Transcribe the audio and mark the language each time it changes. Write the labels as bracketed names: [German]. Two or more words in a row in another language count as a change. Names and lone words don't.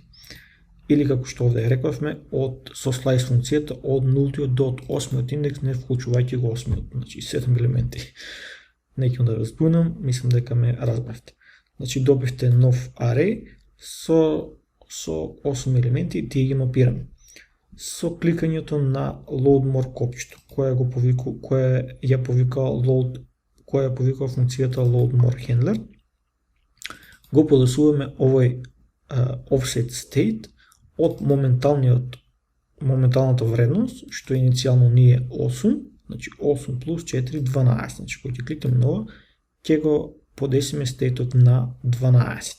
[Macedonian] Или како што овде рековме, со slice функцијата од нултиот до 8-миот индекс, не вклучувајќи го 8-миот, значи 7 елементи. Не ќе да ве збунам, мислам дека ме разбравте. Значи добивте нов array со 8 елементи и тие ги мапираме. Со кликањето на [English] load more [Macedonian] копчето, која ја повикува функцијата [English] load more handler, [Macedonian] го подесуваме овој [English] offset state [Macedonian] од моменталната вредност, што иницијално ни е 8, значи 8 плюс 4, 12. Значи, кога ќе кликнеме на ова, ќе го подесиме стейтот на 12.